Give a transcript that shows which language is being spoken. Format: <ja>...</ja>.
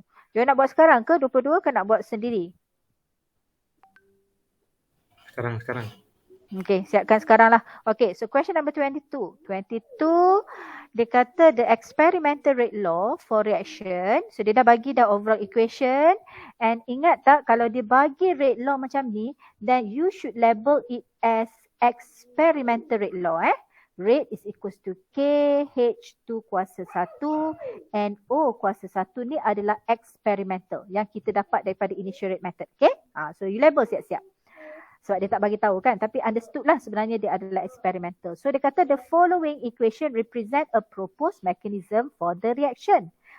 <ms>Dia nak buat sekarang ke 22 ke nak buat sendiri? Sekarang. Okay, siapkan sekarang lah.</ms> <en>Okay, so question number 22. 22,</en> <ms>dia kata</ms> <en>the experimental rate law for reaction.</en> <ms>So dia dah bagi dah overall equation.</ms> <en>And</en> <ms>ingat tak kalau dia bagi</ms> <en>rate law</en> <ms>macam ni,</ms> <en>then you should label it as experimental rate law. Rate is equals to</en> <ms>K H2 kuasa 1 and O kuasa 1 ni adalah experimental yang kita dapat daripada initial rate method.</ms> <en>Okay, so you label</en> <ms>siap-siap. Sebab dia tak bagi tahu kan. Tapi understood lah sebenarnya dia adalah experimental. So dia kata</ms> <en>the following equation represent a proposed mechanism for the reaction.</en>